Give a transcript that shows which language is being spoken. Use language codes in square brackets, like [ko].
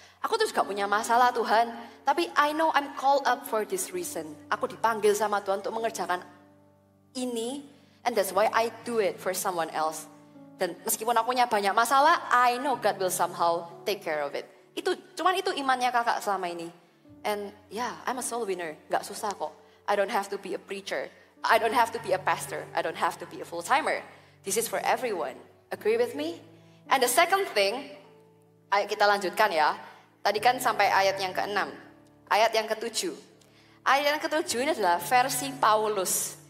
[id] Aku tuh juga punya masalah Tuhan, tapi [en] I know I'm called up for this reason. [id] Aku dipanggil sama Tuhan untuk mengerjakan ini, [en] and that's why I do it for someone else. [id] Dan meskipun aku punya banyak masalah, [en] I know God will somehow take care of it. [id] Cuman itu imannya kakak selama ini. [en] And yeah, I'm a soul winner, [id] gak susah kok. [en] I don't have to be a preacher, I don't have to be a pastor, I don't have to be a full-timer. This is for everyone. Agree with me? And the second thing, [id] ayo kita lanjutkan ya. Tadi kan sampai ayat yang ke-6. Ayat yang ke-7. Ayat yang ketujuh ini adalah versi Paulus.